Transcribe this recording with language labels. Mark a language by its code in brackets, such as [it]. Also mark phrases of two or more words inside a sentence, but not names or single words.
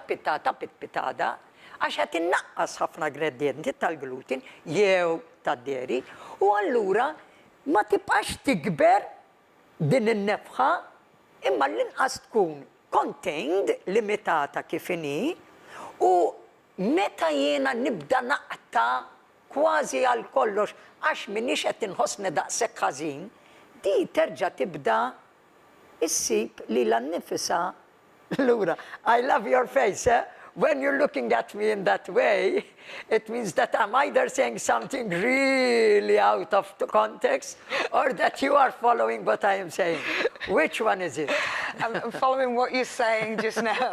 [mt] pittada għax qed innaqqas ħafna ingredienti tal-gluten jew tad-dairy u allura ma tibqax tikber din in-nefħa imma l-inqas tkun contained, limitata kif inhi u meta jiena nibda naqta kważi għal kollox għax minix qed inħossni daqshekk ħażin, di terġa' tibda issib li l-nifisa lura. [en] I love your face, eh? When you're looking at me in that way, it means that I'm either saying something really out of context or that you are following what I am saying. Which one is it? I'm following what you're saying just now.